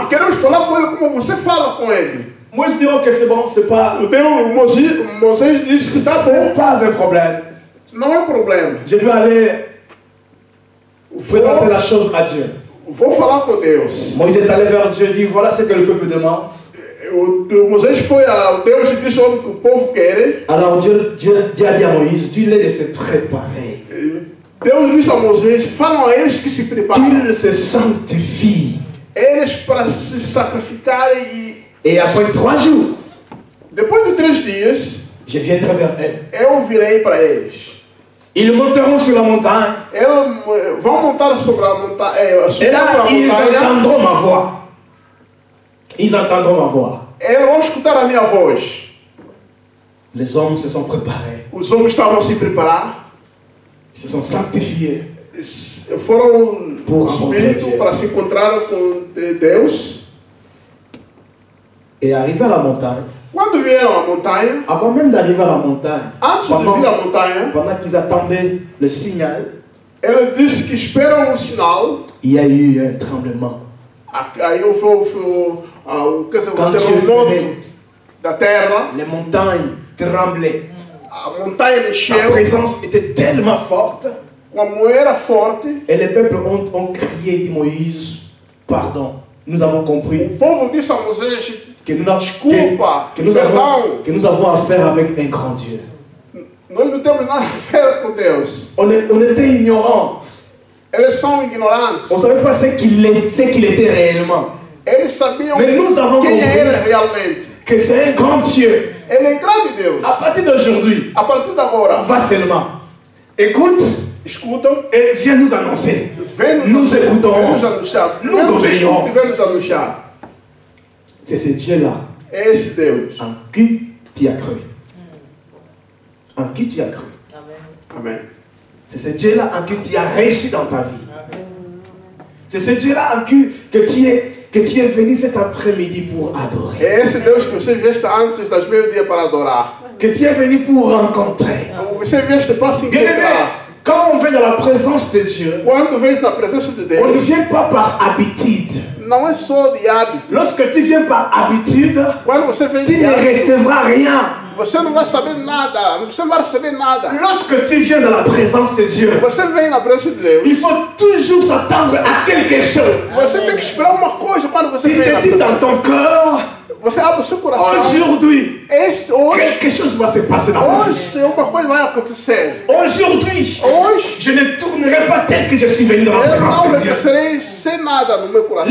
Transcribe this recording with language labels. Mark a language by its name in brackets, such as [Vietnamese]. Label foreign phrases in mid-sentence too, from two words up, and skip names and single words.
[Portuguese] E queremos falar com Ele como você fala com Ele. [French] Moïse dit, ok, c'est bon, c'est pas, [Portuguese] Moisés disse que está bom. [French] c'est pas un problème. [Portuguese] Não é problema. [French] Je vais aller présenter la chose à Dieu. [Portuguese] Vou falar com Deus. [French] Moïse est allé vers Dieu et dit, voilà ce que le peuple demande. [Portuguese] Moisés foi a Deus e disse o que o povo quer. [French] Alors Dieu a dit à Moïse, dis-les de se préparer. [Portuguese] Deus disse a Moisés, falam a eles que se preparem. [French] Qu'ils se sanctifient. [Portuguese] Eles para se sacrificarem [French] Et après 3 jours, [Portuguese] depois de 3 dias, [French] je viendrai vers eux. [Portuguese] eu virei para eles. [French] Ils monteront sur la montagne. [Portuguese] Eles vão montar sobre a montanha. [French] Et là, ils entendront ma voix. Ils entendront ma voix. [Portuguese] Eles vão escutar a minha voz. [French] Les hommes se sont préparés. [Portuguese] Os homens estavam a se preparar. [French] Ils se sont sanctifiés. [Portuguese] Foram Por espírito para se encontrar com Deus. [French] Et arrivé à la montagne, [Portuguese] Quando vieram à montanha, [French] avant même d'arriver à la montagne, [Portuguese] antes de vir à montanha, [French] pendant qu'ils attendaient le signal, [Portuguese] ele disse que esperam um sinal. [French] il y a eu un tremblement. [Portuguese] Aí houve o [French] Quand Dieu [Portuguese] terremoto [French] venait, [Portuguese] da terra. [French] les montagnes tremblaient. [Portuguese] A montanha [French] Sa [Portuguese] mexeu. [French] présence était tellement forte. [Portuguese] Como era forte, [French] Et les peuples ont crié et dit, Moïse, pardon, nous avons compris [Portuguese] o povo disse a Moisés, que desculpa, [French] que nous avons affaire avec un grand Dieu. [Portuguese] nós não temos nada a ver com Deus. [French] On était ignorants. [Portuguese] Eles são ignorantes. [French] On ne savait pas ce qu'il était réellement. [Portuguese] Eles sabiam [French] Mais nous avons [Portuguese] quem [French] compris [Portuguese] era realmente. [French] que c'est un grand Dieu. [Portuguese] Ele é grande Deus. [French] À partir d'aujourd'hui, [Portuguese] A partir de agora, [French] va seulement. Écoute [Portuguese] escutam, [French] et viens nous annoncer. [Portuguese] vem [French] Nous écoutons. [Portuguese] nos anunciar. [French] Nous obéissons. [Portuguese] Vem nos anunciar. [French] C'est ce Dieu-là [Portuguese] É esse Deus. [French] en qui tu as cru. En qui tu as cru. [Portuguese] Amém. [French] C'est ce Dieu-là en qui tu as réussi dans ta vie. C'est ce Dieu-là en qui que tu es venu cet après-midi pour adorer. [Portuguese] É esse Deus que você vieste antes das meio-dia para adorar. [French] Que tu es venu pour rencontrer. [Portuguese] Você vieste para se [French] Bien-aimé, [Portuguese] encontrar. [French] quand on vient dans la présence de Dieu, [Portuguese] Quando vens na presença de [French] on ne [Portuguese] Deus, [French] vient pas par habitude. [Portuguese] não é só de hábito. [French] Lorsque tu viens par habitude, [Portuguese] Quando você vem [French] tu [Portuguese] de [French] ne [Portuguese] hábito, [French] recevras rien. [Portuguese] você não vai saber nada. Você não vai receber nada. [French] Lorsque tu viens dans la présence de Dieu, [Portuguese] Você vem na presença de Deus. [French] il faut toujours s'attendre à quelque chose. [Portuguese] Você tem que esperar uma coisa quando você [French] Tu [Portuguese] vem na [French] te dis [Portuguese] presença. [French] dans ton cœur, [Portuguese] Você abre o seu coração. [French] aujourd'hui, [Portuguese] Hoje, [French] quelque chose va se passer dans ma vie. [Portuguese] hoje uma coisa vai acontecer. [French] Aujourd'hui, [Portuguese] Hoje, [French] je ne tournerai pas tel que je suis venu dans la [Portuguese] eu [French] présence [Portuguese] não [French] de Dieu. [Portuguese] reconhecerei sem nada no meu coração.